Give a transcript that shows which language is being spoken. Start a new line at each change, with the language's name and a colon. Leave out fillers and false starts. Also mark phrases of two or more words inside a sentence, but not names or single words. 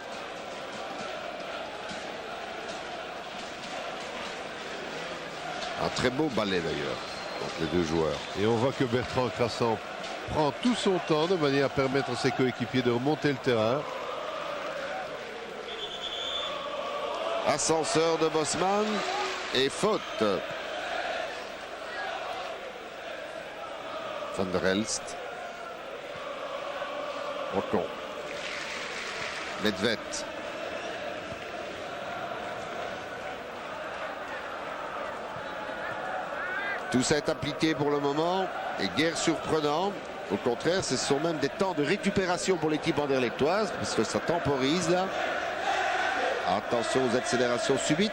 French: Un très beau balai d'ailleurs entre les deux joueurs. Et on voit que Bertrand Crassan prend tout son temps de manière à permettre à ses coéquipiers de remonter le terrain. Ascenseur de Bosman et faute. Van der Elst. Ocon. Nedved. Tout ça est appliqué pour le moment et guère surprenant. Au contraire, ce sont même des temps de récupération pour l'équipe anderlechtoise parce que ça temporise là. Attention aux accélérations subites.